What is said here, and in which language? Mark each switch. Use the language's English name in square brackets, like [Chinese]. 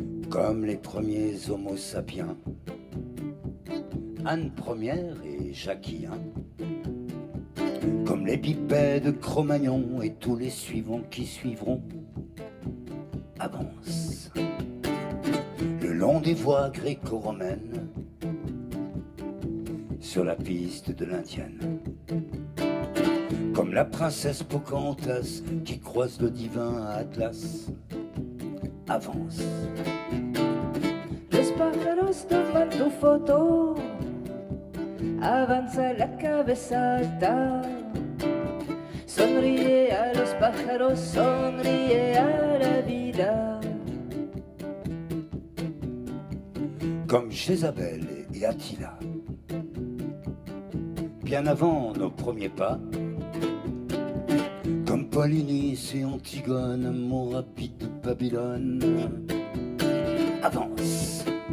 [French] Comme les premiers homo sapiens, Anne Première et Jacquien, comme les bipèdes Cro-Magnon et tous les suivants qui suivront, avance le long des voies gréco-romaines sur la piste de l'Indienne. Comme la princesse Pocahontas qui croise le divin à Atlas, avance. [Spanish] Los pájaros toman tu foto, avanza la cabeza alta. Sonríe a los pájaros, sonríe a la vida. [French] Comme Jézabel et Attila, bien avant nos premiers pas, comme Polynice et Antigone, Moabite de Babylone, avance.